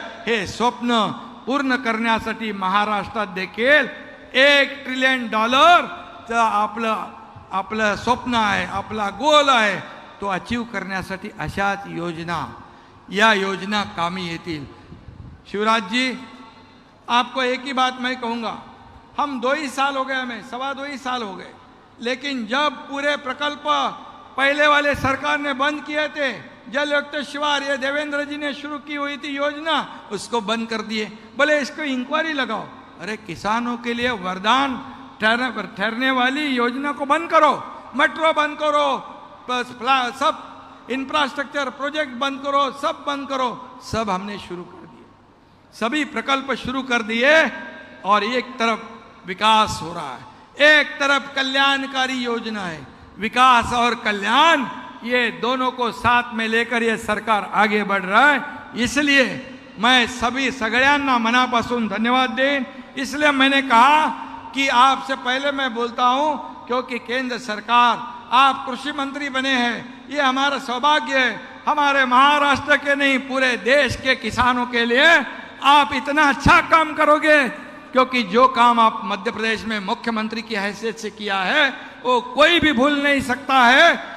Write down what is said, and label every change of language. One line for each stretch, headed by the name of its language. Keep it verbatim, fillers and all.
Marathi: हे स्वप्न पूर्ण करण्यासाठी महाराष्ट्रात देखील एक ट्रिलियन डॉलरचं आपलं आपलं स्वप्न आहे, आपला गोल आहे. तो अचीव करण्यासाठी अशाच योजना, या योजना कामी येतील.
Hindi: शिवराज जी, आपको एक ही बात मैं कहूँगा, हम दो ही साल हो गए, हमें सवा दो ही साल हो गए, लेकिन जब पूरे प्रकल्प पहले वाले सरकार ने बंद किए थे, जल युक्त शिवार ये देवेंद्र जी ने शुरू की हुई थी योजना, उसको बंद कर दिए, बोले इसको इंक्वायरी लगाओ. अरे किसानों के लिए वरदान ठहरने ठहरने वाली योजना को बंद करो, मेट्रो बंद करो, सब इंफ्रास्ट्रक्चर प्रोजेक्ट बंद करो, सब बंद करो. सब हमने शुरू कर दिए, सभी प्रकल्प शुरू कर दिए. और एक तरफ विकास हो रहा है, एक तरफ कल्याणकारी योजना है. विकास और कल्याण ये दोनों को साथ में लेकर ये सरकार आगे बढ़ रहा है. इसलिए मैं सभी
Marathi: सगळ्यांना मनापासून
Hindi: धन्यवाद दें. इसलिए मैंने कहा कि आपसे पहले मैं बोलता हूँ, क्योंकि केंद्र सरकार, आप कृषि मंत्री बने हैं, ये हमारा सौभाग्य है. हमारे महाराष्ट्र के नहीं, पूरे देश के किसानों के लिए आप इतना अच्छा काम करोगे, क्योंकि जो काम आप मध्य प्रदेश में मुख्यमंत्री की हैसियत से किया है वो कोई भी भूल नहीं सकता है.